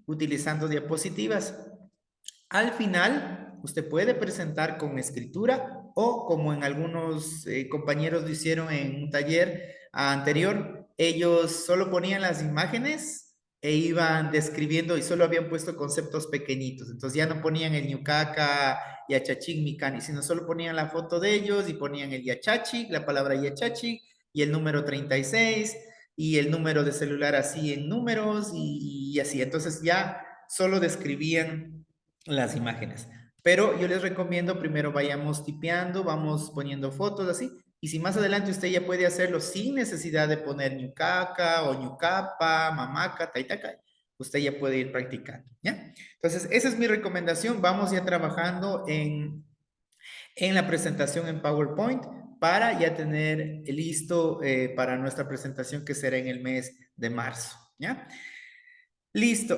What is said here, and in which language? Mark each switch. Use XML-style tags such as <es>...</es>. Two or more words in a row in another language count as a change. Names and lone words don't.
<es>Utilizando diapositivas. Al final, usted puede presentar con escritura o como en algunos compañeros lo hicieron en un taller anterior, ellos solo ponían las imágenes e iban describiendo y solo habían puesto conceptos pequeñitos. Entonces ya no ponían el</es> <qu>ñucaca, yachachik, micani,</qu> <es>sino solo ponían la foto de ellos y ponían el yachachik, la palabra yachachik y el número 36 y el número de celular así en números y así. Entonces ya solo describían las imágenes. Pero yo les recomiendo primero vayamos tipeando, vamos poniendo fotos así. Y si más adelante usted ya puede hacerlo sin necesidad de poner ñucaca o</es> <qu>ñucapa, mamaca, taitaca,</qu> <es>usted ya puede ir practicando, ¿ya? Entonces, esa es mi recomendación. Vamos ya trabajando en la presentación en PowerPoint para ya tener listo para nuestra presentación que será en el mes de marzo, ¿ya? Listo.</es>